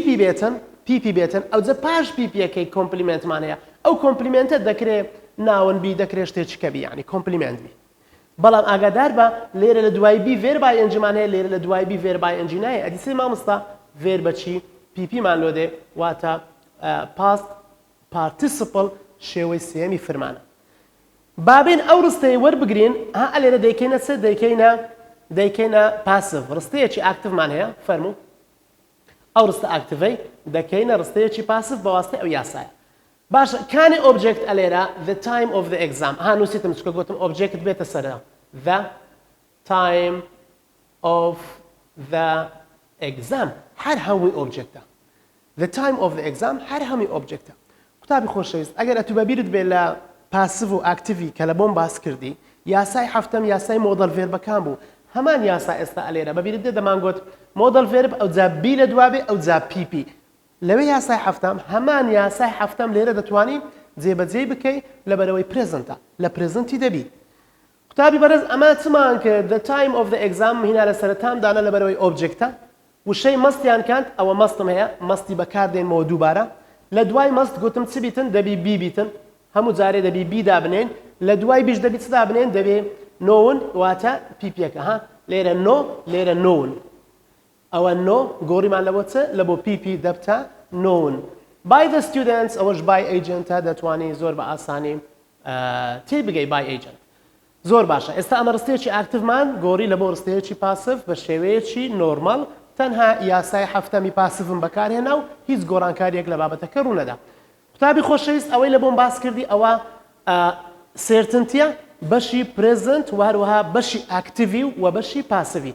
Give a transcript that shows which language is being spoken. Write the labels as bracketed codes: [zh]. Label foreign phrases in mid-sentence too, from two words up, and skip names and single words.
[ckb] پیپی بێتن ئەو جە پاش پیپیەکەی کۆمپلیمنتمان هەیە ئەو کۆمپلیمنتە دەکرێت ناون بی دەکرێت شتێکە بی یعنی کۆمپلیمنت بی بەڵام ئاگادار بە لێرە لە دوای بی [en] verb ING [ckb] هەیە لێرە لە دوای بی [en] verb ING [ckb] نایە ئەدیسەی مامۆستا ڤێر بەچی پیپیمان لۆدێ واتە [en] past participle [ckb] شێوەی سێمی فرمانە. بابێن ئەو ڕستەیە وەربگرین ئەلێرە دەیکەینە چ دەیکەینە پاسیڤ ڕستەیەکی ئاکتیڤمان هەیە فەرموو ئەو ڕستە ئاکتیڤەی دەکەینە ڕستەیەکی پاسیڤ بە واستەی ئەو یاسایە. باشە کانی ئۆبجێکت ئەلێرە [en] the time of the exam [ckb] نووسیتم چکە گوتم ئۆبجێکت بێتە سەرە [en] the time of the exam [ckb] هەر هەمووی ئۆبجێکتە [en] the time of the exam [ckb] هەر هەمووی ئۆبجێکتە. قوتابی خۆشەویست ئەگەر ئەتو بەبیرت بێت لە پاسیڤ و ئاکتیڤی کە لە بۆم باس کردی یاسای حەفتەم یاسای [en] modal verbs [ckb] بوو هەمان یاسا ئێستا ئەلێرە بەبیرت دێ دەمانگوت [en] modal verb [ckb] ئەو جا بی لە دوابێ ئەو جا پیپی لەوێ یاسای حەفتەم هەمان یاسای حەفتەم لێرە دەتوانین جێبەجێ بکەی لەبەرەوەی پرێزنتە لە پرێزنتی دەبی. قوتابی بەڕێز ئەمە چمان کرد [en] the time of the exam [ckb] هینا لە سەرەتامدانە لەبەرەوەی ئۆبجێکتە وشەی مەستیان کاند ئەوە مەستم هەیە مەستی بەکاردێنمەوە دووبارە لە دوای مەست گوتم چ بیتن دەبی بی بیتن هەموو جارێ دەبی بی دابنێن لە دوای بیش دەبی چ دابنێن دەبێ نۆون واتە پیپیەکە لێرە نۆ لێرە نۆون ئەوە نۆ گۆڕیمان لەبۆ چ لە بۆ پیپی دەبتە نۆون [en] by the students [ckb] ئەوەش [en] by agentە [ckb] دەتوانی زۆر بە ئاسانی تێ بگەی [en] by agent. [ckb] زۆر باشە ئێستا ئەمە ڕستەیەکی ئاکتیڤمان گۆڕی لە بۆ ڕستەیەکی پاسیڤ بە شێوەیەکی نۆرمال تەنها یاسای حەفتەمی پاسیڤم بەکارهێنا و هیچ گۆڕانکاریەک لە بابەتەکە ڕوونەدا. قوتابی خۆشەویست ئەوەی لە بۆم باس کردی ئەوە سێرتنتیە بەشی پرێزنت و هەروەها بەشی ئاکتیڤی و بەشی پاسیڤی.